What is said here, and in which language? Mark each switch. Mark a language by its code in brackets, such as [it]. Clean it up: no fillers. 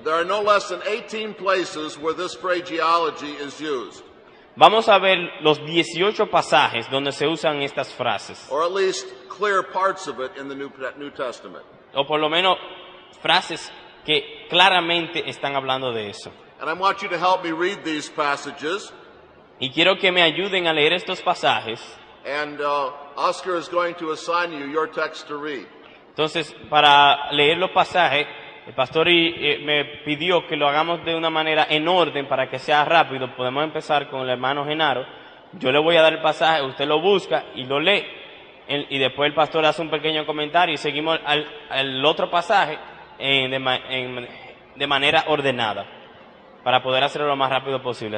[en] There are no less than 18 places where this phraseology is used, [es] Vamos a ver los 18 pasajes donde se usan estas frases, [en] or at least clear parts of it in the New Testament. [es] o por lo menos frases que claramente están hablando de eso. [en] And I want you to help me read these passages, [es] Y quiero que me ayuden a leer estos pasajes. [en] and Oscar is going to assign you your text to read. [es] Entonces, para leer los pasajes, el pastor me pidió que lo hagamos de una manera en orden para que sea rápido. Podemos empezar con el hermano Genaro. Yo le voy a dar el pasaje, usted lo busca y lo lee. Y después el pastor hace un pequeño comentario y seguimos al otro pasaje de manera ordenada, para poder hacerlo lo más rápido posible.